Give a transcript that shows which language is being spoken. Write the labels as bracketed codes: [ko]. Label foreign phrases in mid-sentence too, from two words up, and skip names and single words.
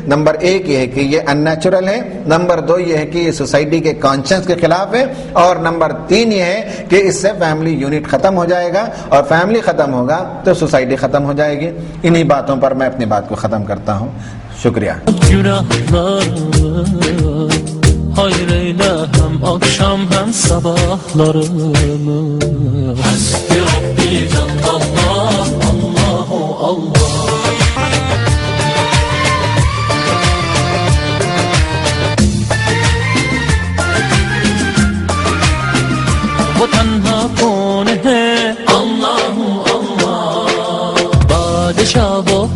[hi] नंबर 1 ये है कि ये अननेचुरल है, नंबर 2 ये है कि ये सोसाइटी के कॉन्शियस के खिलाफ है, और नंबर 3 ये है कि इससे [en] family unit [hi] खत्म हो जाएगा, और फैमिली खत्म होगा तो सोसाइटी खत्म हो जाएगी। इन्हीं बातों पर मैं अपनी बात को खत्म करता हूँ। शुक्रिया। [tr] Hayır eyle hem akşam hem sabahlarımı. [ar] Hasbi Rabbi [tr] Cennet Allahu Allah. [hi] वो तन्हा कौन है? [ar] اللهُ الله. [hi] बादशाह वो